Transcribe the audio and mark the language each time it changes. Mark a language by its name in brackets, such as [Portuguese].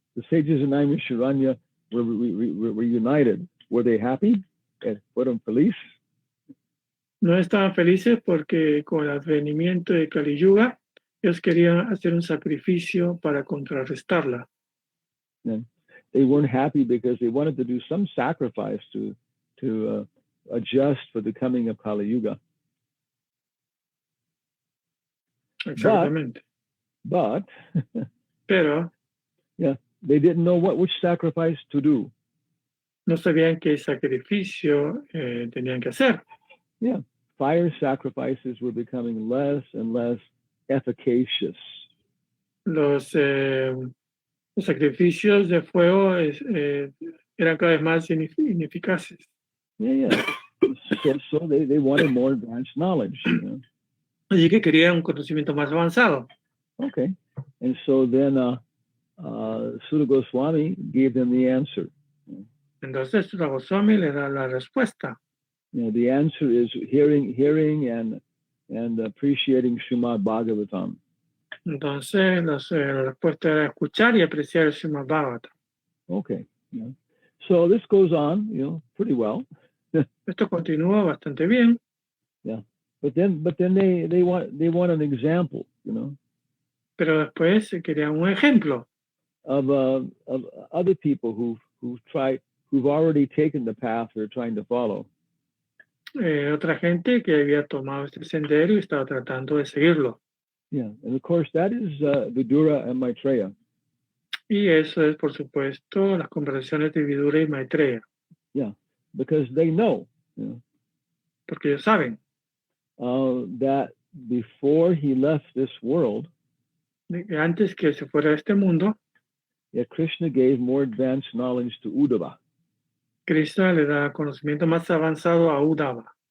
[English] sages in Naimisharanya were united. Were they happy? [Spanish] ¿Fueron felices? No estaban felices porque con el advenimiento de Kali Yuga, ellos querían hacer un sacrificio para contrarrestarla. [English] And they weren't happy because they wanted to do some sacrifice to adjust for the coming of Kali Yuga. [Spanish] Exactamente. Pero [English] yeah, they didn't know which sacrifice to do. [Spanish] No sabían qué sacrificio tenían que hacer. [English] Yeah, fire sacrifices were becoming less and less efficacious. [Spanish] Los sacrificios de fuego eran cada vez más ineficaces. [English] Yeah. So they wanted more advanced knowledge. [Spanish] Así que querían un conocimiento más avanzado. [English] Okay, and so then Sutta Goswami gave them the answer. [Spanish] Entonces Sutta Goswami le da la respuesta. [English] The answer is hearing and appreciating Srimad Bhagavatam. [Spanish] Entonces la respuesta era escuchar y apreciar el Srimad Bhagavatam. [English] Okay, so this goes on, pretty well. [Spanish] Esto continúa bastante bien. [English] Yeah, but then they want an example, [Spanish] Pero después querían un ejemplo [English] of other people who've already taken the path they're trying to follow. [Spanish] Otra gente que había tomado este sendero y estaba tratando de seguirlo. [English] Yeah, and of course that is Vidura and Maitreya. [Spanish] Y eso es, por supuesto, las conversaciones de Vidura y Maitreya. [English] Yeah, because they know. [Spanish] Porque ellos saben. [English] That before he left this world, [Spanish] antes que se fuera de este mundo, [English] Krishna gave more advanced knowledge to Uddhava. [Spanish] Krishna le da conocimiento más avanzado a Uddhava.